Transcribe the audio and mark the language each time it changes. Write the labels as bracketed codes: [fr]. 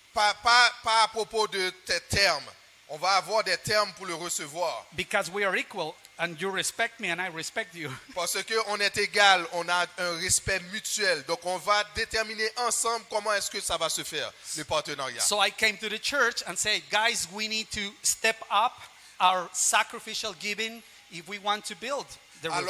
[fr] Pas à propos de tes termes. On va avoir des termes pour le recevoir. [en] Because we are equal, and you respect me, and I respect you. [fr] Parce qu'on est égal, on a un respect mutuel. Donc on va déterminer ensemble comment est-ce que ça va se faire, le partenariat. [en] So I came to the church and said, guys, we need to step up our sacrificial giving if we want to build the roof.